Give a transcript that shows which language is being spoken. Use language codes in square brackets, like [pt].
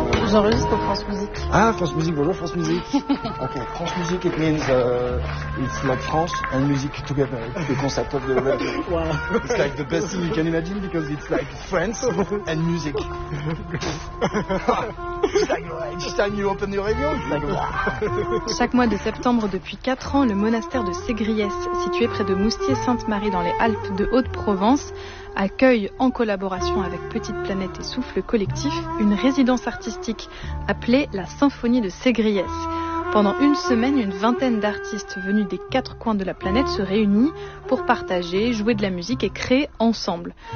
[fr] J'enregistre pour France Musique. Ah, France Musique, bonjour France Musique. [en] Ok, France Musique, it means it's like France and music together. The concept of the radio. Wow. It's like the best thing you can imagine because it's like France and music. It's like you open your radio. It's like, wow. [fr] Chaque mois de septembre depuis 4 ans, le monastère de Ségriès, situé près de Moustier-Sainte-Marie dans les Alpes de Haute-Provence, accueille en collaboration avec Petite Planète et Souffle Collectif une résidence artistique appelée la Symphonie de Ségriès. Pendant une semaine, une vingtaine d'artistes venus des quatre coins de la planète se réunissent pour partager, jouer de la musique et créer ensemble.